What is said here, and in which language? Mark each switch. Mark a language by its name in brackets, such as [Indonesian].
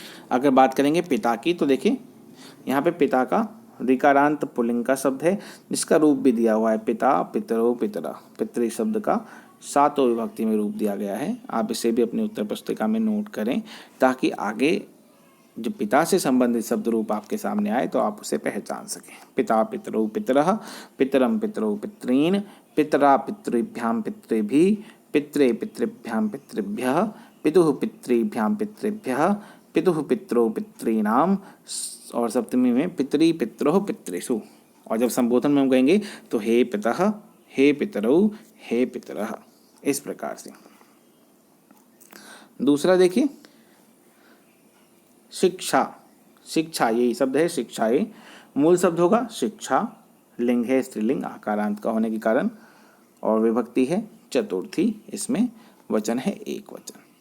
[Hindi] अगर बात करेंगे पिता की तो देखिए यहाँ पे पिता का ऋकारांत पुल्लिंग का शब्द है जिसका रूप भी दिया हुआ है पिता, पितरो, पितरा। पितृ शब्द का सातों विभक्ति में रूप दिया गया है। आप इसे भी अपनी उत्तर पुस्तिका में नोट करें ताकि आगे जो पिता से संबंधित शब्द रूप आपके सामने आए तो आप उसे पहचान सकें। [Sanskrit] पिता पितरो पितरः, पितरम पितरो पितॄन्, पितरा पितृभ्यां पितृभिः, पित्रे पितृभ्यां पितृभ्यः, पितुः पितृभ्यां पितृभ्यः, पितुः पितरो पितॄणाम् [Hindi] और सप्तमी में [Sanskrit] पितरी पितरोः पितृषु। [Hindi] और जब संबोधन में हम कहेंगे तो [Sanskrit] हे पितः, हे पितरौ, हे पितरः, [Hindi] इस प्रकार से। दूसरा देखिए शिक्षा। शिक्षा यही शब्द है शिक्षा। ये मूल शब्द होगा शिक्षा, लिंग है स्त्रीलिंग आकारांत का होने के कारण और विभक्ति है चतुर्थी, इसमें वचन है एक वचन।